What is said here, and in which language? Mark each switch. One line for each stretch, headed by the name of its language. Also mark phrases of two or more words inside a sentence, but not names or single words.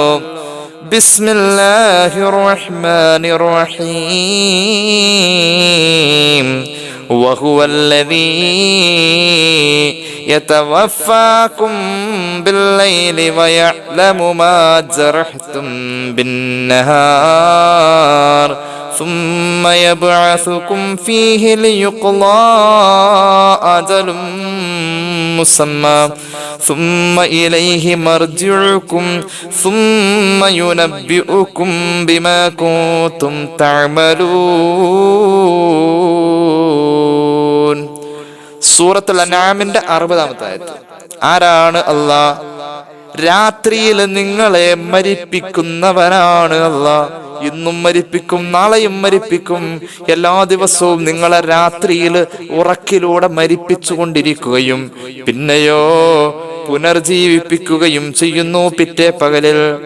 Arabic: بسم الله الرحمن الرحيم. وهو الذي يتوفاكم بالليل ويعلم ما جرحتم ബിന്നഹാർ ثم يبعثكم فيه ليقضى أجل مسمى ثم إليه مرجعكم ثم ينبئكم بما كنتم تعملون.
Malayalam: സൂറത്തുൽ അൻആമിന്റെ 60-ാമത്തെ ആയത്ത്. ആരാണ് അല്ലാഹ്? രാത്രിയിൽ നിങ്ങളെ മരിപ്പിക്കുന്നവനാണ് അല്ലാഹ്. ഇന്നും മരിപ്പിക്കും, നാളെയും മരിപ്പിക്കും. എല്ലാ ദിവസവും നിങ്ങളെ രാത്രിയിൽ ഉറക്കിലൂടെ മരിപ്പിച്ചുകൊണ്ടിരിക്കുകയും പിന്നെയോ പുനർജീവിപ്പിക്കുകയും ചെയ്യുന്നു പിറ്റേ പകലിൽ.